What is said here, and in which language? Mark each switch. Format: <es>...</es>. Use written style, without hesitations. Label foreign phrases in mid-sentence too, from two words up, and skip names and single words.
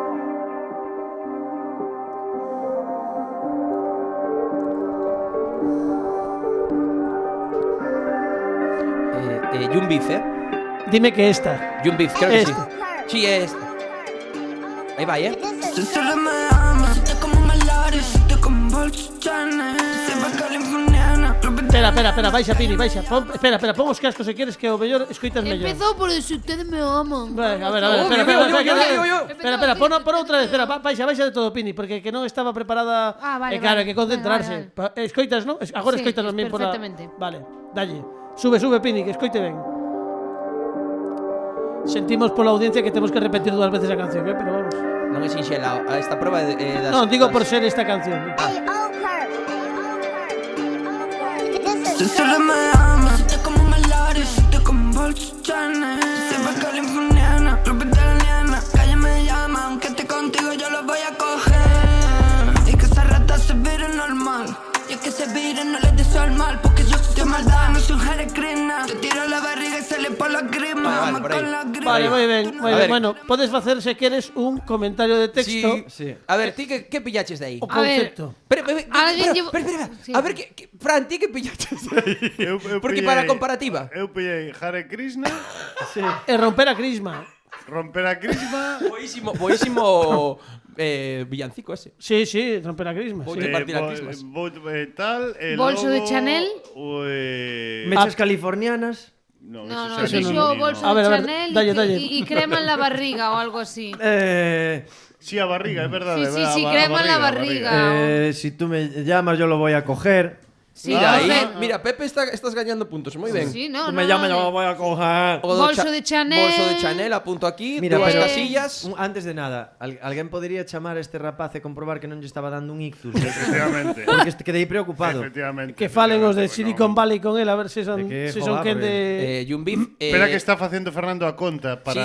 <es>Jun Beef, Dime que esta. Jun Beef, creo que sí. Esta. Sí, es esta. Ahí va, Si solo me amas, te como malares, te como bolso Chanel, se va californiana.</es> <gl>Espera, baixa Pini, baixa. Espera, pon os cascos se queres que o mellor escoitas mellor.</gl> <es>Empezou por eso, ustedes me aman.</es> <gl>Venga, a ver, espera, pon outra vez, espera, baixa de todo, Pini, porque que non estaba preparada. Ah, vale, claro, vale. hai que concentrarse. Escoitas, non? Agora Sí, escoitas tamén por la... perfectamente. Vale, dalle. Sube, Pini, que escoite ben. Sentimos pola audiencia que temos que repetir 2 veces a canción,</gl> <es>pero vamos.</es> <gl>Non é sinxela, esta proba é das... Non, digo por ser esta canción.</gl> <es>Si solo me amas, te como malares, te como bolso Chanel, se va californiana, ropa italiana, calle me llama, aunque esté contigo yo lo voy a coger. Y que esa rata se vire normal, y es que se vire no le deseo el mal, porque yo soy de maldad, no soy Hare Krishna. Te tiro la barriga y sale por la grima, Vale, por ahí. con la grima.</es> <gl>Vale, moi ben, moi A ben. ver. Bueno, podes facer se queres un comentario de texto Sí. A ver, ti que pillaches de aí? o A ver. concepto. Alguén llevo- Espera. Sí. A ver, Fran, ti que pillaches de aí? Eu Porque pillei- para comparativa. Eu pillei Hare Krishna, E romper a crisma. romper a crisma, Boísimo villancico ese. Sí, romper a crisma. Vou Sí. te partir a crismas. tal, e Bolso de logo, Chanel. Mechas californianas. No, No, no, ese dixo no. bolso A ver, de a ver, Chanel dalle.</gl> <es>y crema en la barriga o algo así.</es> <gl>Sí, a barriga, é verdade.</gl> <es>Sí, crema en la barriga. Si tú me llamas, yo lo voy a coger.</es> <gl>Sí, Mira, no, aí, mira, Pepe estás gañando puntos, moi ben.</gl> <es>Sí, no, Tú no, me llamas, no, yo lo voy a coger.</es> <gl>O do Bolso de Chanel. Bolso de Chanel, apunto aquí, Mira, dúas pero casillas. antes de nada, alguén podería chamar a este rapaz e comprobar que non lle estaba dando un ictus. Efectivamente. Porque quedei preocupado. Efectivamente. Que falen os de efectivamente, Silicon Valley</gl> <es>con él</es> <gl>a ver se son, De que, se son joder, quen de... Jun Beef. Espera que está facendo Fernando a conta para,</gl>